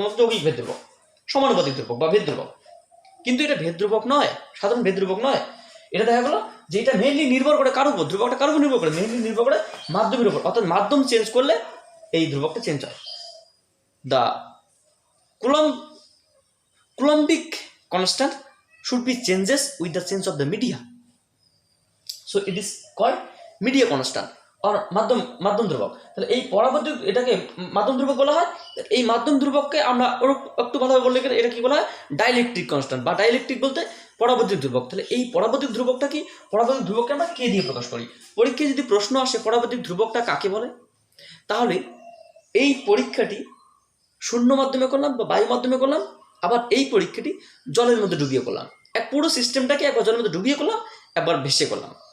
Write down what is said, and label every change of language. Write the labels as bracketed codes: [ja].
[bn] প্রথমত যৌগিক ভেদ ধ্রুবক, সমানুপাতিক ধ্রুবক বা ভেদ ধ্রুবক, কিন্তু এটা ভেদ ধ্রুবক নয়, সাধারণ ভেদ ধ্রুবক নয়। এটা দেখা গেলো যে এটা মেইনলি নির্ভর করে কার উপর, ধ্রুবকটা কার উপর নির্ভর করে, মেইনলি নির্ভর করে মাধ্যমের উপর, অর্থাৎ মাধ্যম চেঞ্জ করলে এই ধ্রুবকটা চেঞ্জ হয়। [en] the Coulombic constant should be changes with the change of the media, so it is called media constant or [bn] মাধ্যম ধ্রুবক। তাহলে এই পরাবৈদ্যুতিক এটাকে মাধ্যম ধ্রুবক বলা হয়। এই মাধ্যম ধ্রুবককে আমরা একটু ভালোভাবে বললে এটা কি বলা হয়, ডাইলেকট্রিক কনস্ট্যান্ট বা ডাইলেকট্রিক বলতে পরাবৈদ্যুতিক ধ্রুবক। তাহলে এই পরাবৈদ্যুতিক ধ্রুবকটা কি, পরাবৈদ্যুতিক ধ্রুবককে আমরা কে দিয়ে প্রকাশ করি। পরীক্ষায় যদি প্রশ্ন আসে পরাবৈদ্যুতিক ধ্রুবকটা কাকে বলে, তাহলে এই পরীক্ষাটি শূন্য মাধ্যমে করলাম বা বায়ু মাধ্যমে করলাম, আবার এই পরীক্ষাটি জলের মধ্যে ডুবিয়ে করলাম, এক পুরো সিস্টেমটাকে একবার জলের মধ্যে ডুবিয়ে করলাম, একবার ভেসে করলাম।